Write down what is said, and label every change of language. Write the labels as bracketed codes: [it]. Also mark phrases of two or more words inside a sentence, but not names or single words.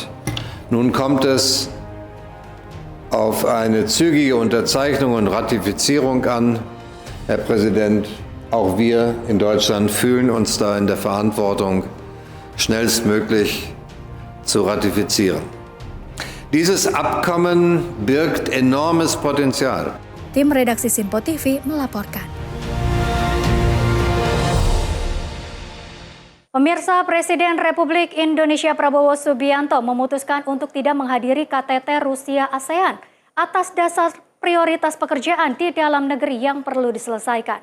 [de] Nun kommt es auf eine zügige Unterzeichnung und Ratifizierung an. Herr Präsident, auch wir in Deutschland fühlen uns da in der Verantwortung, schnellstmöglich zu ratifizieren. Dieses Abkommen birgt enormes Potenzial. [id] Tim Redaksi Simpo TV melaporkan. Pemirsa, Presiden Republik Indonesia Prabowo Subianto memutuskan untuk tidak menghadiri KTT Rusia ASEAN atas dasar prioritas pekerjaan di dalam negeri yang perlu diselesaikan.